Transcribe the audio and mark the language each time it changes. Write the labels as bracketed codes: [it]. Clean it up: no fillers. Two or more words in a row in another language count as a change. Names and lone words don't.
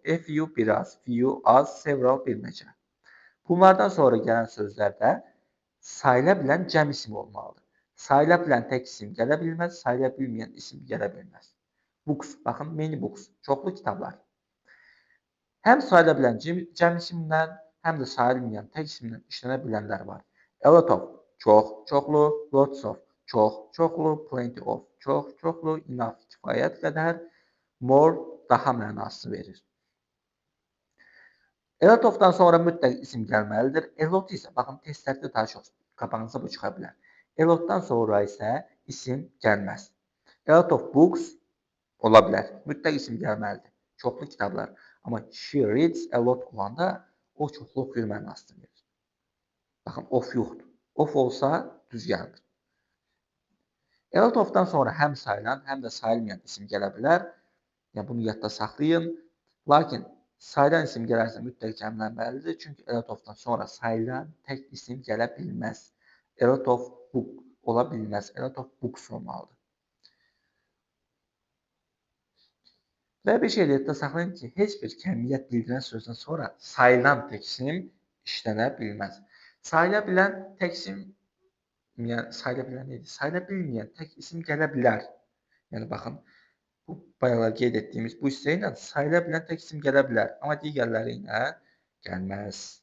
[en] A few, [az] biraz, few, az, several, bir neçə. Bunlardan sonra gələn sözlərdə sayıla bilən cəm isim olmalıdır. Sayıla bilən tək isim gələ bilməz, sayıla bilməyən isim gələ bilməz. Books, baxın, [en] many books, [az] çoxlu kitablar. Həm sayıla bilən cəm isimdən, həm də sayılmayan tək isimdən işlənə bilənlər var. [en] A lot of, [az] çox, çoxlu, [en] lots of, [az] çox, çoxlu, [en] plenty of, [az] çox, çoxlu, enough, kifayət qədər, more, daha mənasını verir. [en] A lot of- [az] dan sonra mütləq isim gəlməlidir. [en] A lot [az] isə, baxın, testlərdə daha çox qabağınıza bu çıxa bilər. [en] A lot- [az] dan sonra isə isim gəlməz. [en] A lot of books [az] ola bilər. Mütləq isim gəlməlidir. Çoxlu kitablar. Amma [en] she reads a lot [az] olanda o çoxlu oxuyur mənasını verir. Baxın, of yoxdur. Of olsa düz gəlmir. [en] A lot of- [az] dan sonra həm sayılan, həm də sayılmayan isim gələ bilər. Yəni bunu yadda saxlayın. Lakin Sayılan isim gələrsə mütləq cəmlənməlidir. Çünki [en] a lot of- [az] dan sonra sayılan tək isim gələ bilməz. [en] A lot of book [az] ola bilməz. [en] A lot of books olmalıdır. [az] Və bir şey yadda saxlayın ki, heç bir kəmiyyət bildirən sözdən sonra sayılan tək isim işlənə bilməz. Sayıla bilən tək isim, yəni sayıla bilən neydi? Sayıla bilməyən tək isim gələ bilər. Yəni baxın, bu bayaqlar qeyd etdiyimiz bu hissə ilə sayıla bilən tək isim gələ bilər, amma digərləri ilə gəlməz.